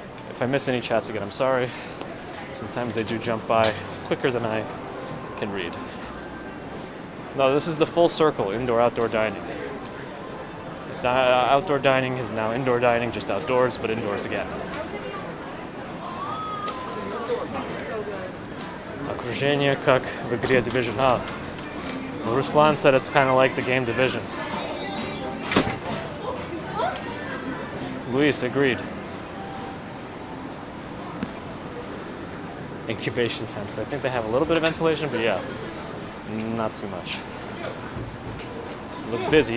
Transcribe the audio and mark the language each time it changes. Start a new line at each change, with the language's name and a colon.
English: If I miss any chats again, I'm sorry. Sometimes they do jump by quicker than I can read. No, this is the full circle, indoor-outdoor dining. Outdoor dining is now indoor dining, just outdoors, but indoors again.
Russian: Окружение как в игре Division.
English: Ruslan said it's kind of like the game Division. Luis agreed. Incubation tents. I think they have a little bit of ventilation, but yeah, not too much. Looks busy.